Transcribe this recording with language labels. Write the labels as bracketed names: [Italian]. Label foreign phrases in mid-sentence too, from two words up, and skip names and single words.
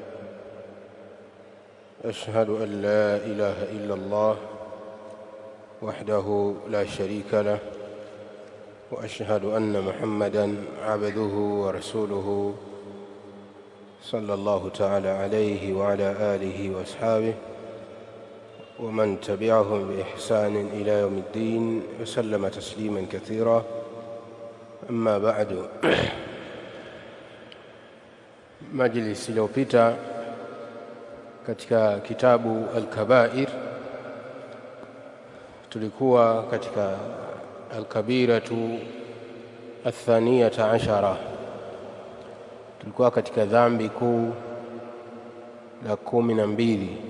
[Arabic] أشهد أن لا إله إلا الله وحده لا شريك له، وأشهد أن محمدًا عبده ورسوله صلى الله تعالى عليه وعلى آله وأصحابه ومن تبعهم بإحسان إلى يوم الدين وسلم تسليمًا كثيرا. أما بعد. [Swahili] Majlis iliyopita katika kitabu Al-Kabair tulikuwa katika [Arabic] الكبيرة الثانية عشرة, [Swahili] tulikuwa katika dhambi kuu la 12